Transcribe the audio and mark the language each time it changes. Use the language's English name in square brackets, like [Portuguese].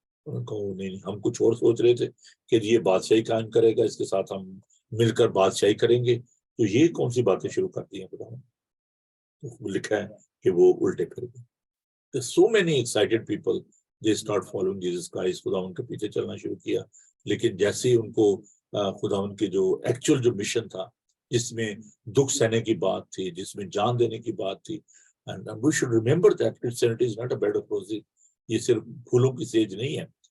[Urdu] انہوں نے کہا نہیں, ہم کچھ اور سوچ رہے تھے کہ یہ بادشاہی قائم کرے گا, اس کے ساتھ ہم مل کر بادشاہی کریں گے, تو یہ کون سی باتیں شروع کر دی ہیں خدا نے. تو لکھا ہے کہ وہ الٹے پھر گئے. [English] so many excited people they start following Jesus Christ, [Urdu] خدا ان کے پیچھے چلنا شروع کیا. لیکن جیسے ہی ان کو خدا ان کے جو ایکچوئل جو مشن تھا, جس میں دکھ سہنے کی بات تھی, جس میں جان دینے کی بات تھی, [English] and we should remember that Christianity is not a bed of roses. [Urdu] یہ صرف پھولوں کی سیج نہیں ہے.